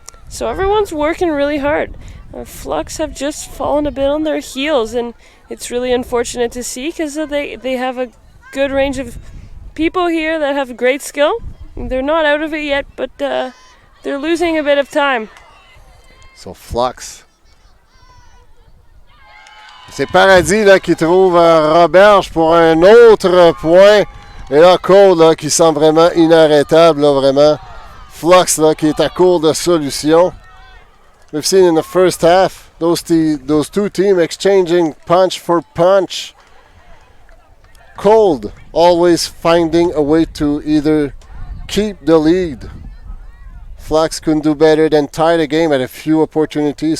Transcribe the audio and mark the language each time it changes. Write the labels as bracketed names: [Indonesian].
[English] So everyone's working really hard. Flux have just fallen a bit on their heels, and it's really unfortunate to see because they have a good range of people here that have great skill. They're not out of it yet, but they're losing a bit of time. So Flux. [French] C'est Paradis là, qui trouve Roberge pour un autre point. Et là, Qold là, qui semble vraiment inarrêtable, là, vraiment. Flux là, qui est à court de solutions. [English] We've seen in the first half those two teams exchanging punch for punch. Qold always finding a way to either keep the lead. Flux couldn't do better than tie the game at a few opportunities.